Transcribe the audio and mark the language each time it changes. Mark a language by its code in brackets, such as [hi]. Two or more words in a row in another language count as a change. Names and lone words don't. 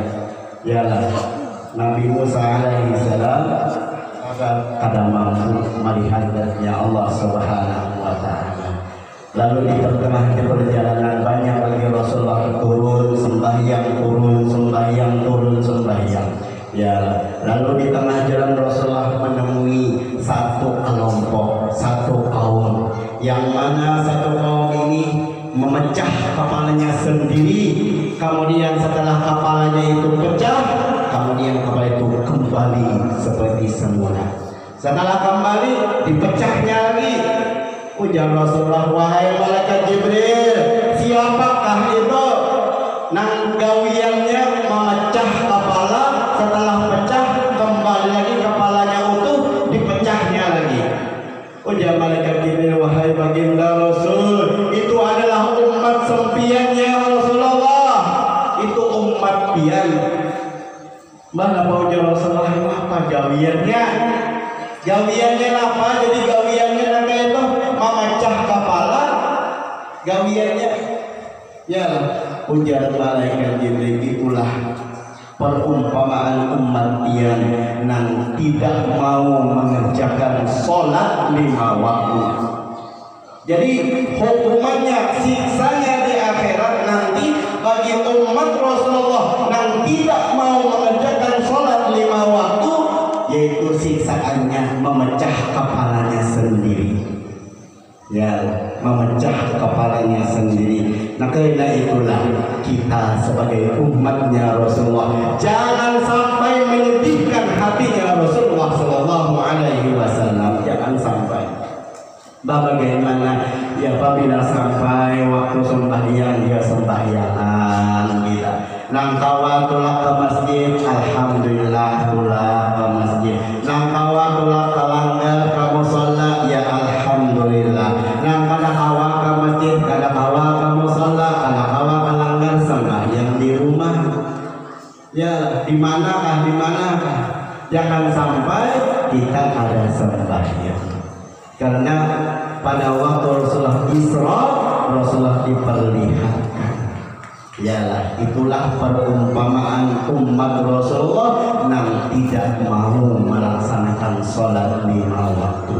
[id] Yalah, Nabi Musa [ar] alaihi salam [id] kada mampu melihat zatnya Allah [ar] Subhanahu wa taala. [id] Lalu di tengah perjalanan banyak lagi Rasulullah turun sembahyang, turun sembahyang, turun sembahyang. Ya, lalu di tengah jalan Rasulullah menemui satu kelompok, satu kaum, yang mana satu kaum ini memecah kepalanya sendiri. Kemudian setelah kepalanya itu pecah, kemudian kepala itu kembali seperti semula. Setelah kembali, dipecahnya lagi. Ujar Rasulullah, wahai malaikat Jibril, siapakah itu nang gawiannya memecah kepala, setelah pecah kembali lagi kepalanya utuh, dipecahnya lagi. Ujar malaikat Jibril, wahai baginda Rasul, itu adalah umat sempiannya Rasulullah, itu umat pian. [bjn] Mana ujar Rasulullah, apa gawiannya? Gawiannya apa? [id] Jadi gawiannya nanti itu memecah kepala. [bjn] Gawiannya, ya, ujar malaikat Jibril, [id] itulah perumpamaan umat pian yang tidak mau mengerjakan sholat 5 waktu. Jadi hukumannya, siksanya di akhirat nanti bagi umat Rasulullah yang tidak mau mengerjakan sholat 5 waktu, yaitu siksaannya memecah kepalanya sendiri. Ya, memecah kepalanya sendiri. Nah, karena itulah kita sebagai umatnya Rasulullah jangan sampai menyedihkan hatinya Rasulullah [ar] Sallallahu Alaihi Wasallam. [id] Jangan sampai. Bagaimana ya, apabila sampai waktu sembahyang dia sembahyangan kita. [bjn] Nang kawa tulak ke masjid, alhamdulillah tulak ke masjid. Nang kawa tulak ke langgar ke musalla, ya alhamdulillah. Nang kada kawa ke masjid, kada kawa ke musalla, kada kawa ke langgar, sembahyang di rumah. [id] Ya, di manakah. Jangan sampai kita ada sembahyang. Karena pada waktu Rasulullah Isra, Rasulullah diperlihatkan. Yalah, itulah perumpamaan umat Rasulullah yang tidak mau melaksanakan sholat 5 waktu.